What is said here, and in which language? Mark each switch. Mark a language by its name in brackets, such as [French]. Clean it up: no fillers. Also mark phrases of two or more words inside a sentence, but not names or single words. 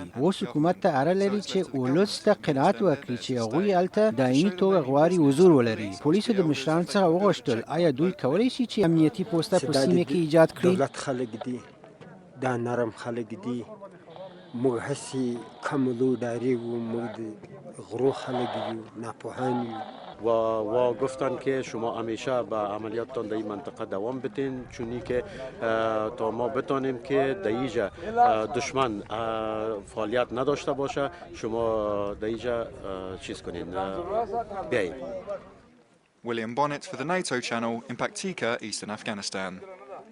[Pashto] اوس حکومت ته اړه لري چې ولس ته قناعت ورکړي چې هغوی هلته دایمي توګه غواړي حضور ولري. پولیسو د مشرانو څخه وغوښتل آیا دوی کولی شي چې امنیتي پوسته په سیمه کې ایجاد کړي. دولت خلک دي، دا نرم خلک دي، موږ هسې کملو ډارېږو، موږ د غرو خلک یو، ناپوهان یو. [Persian] و گفتن که شما همیشه به عملیاتتان در این منطقه دوام بدین چونی که تا ما بتانیم که در اینجا دشمن فعالیت نداشته باشه شما در اینجا چیز کنین بیایید. [English] William Bonnet for the NATO channel Impactica, Eastern Afghanistan.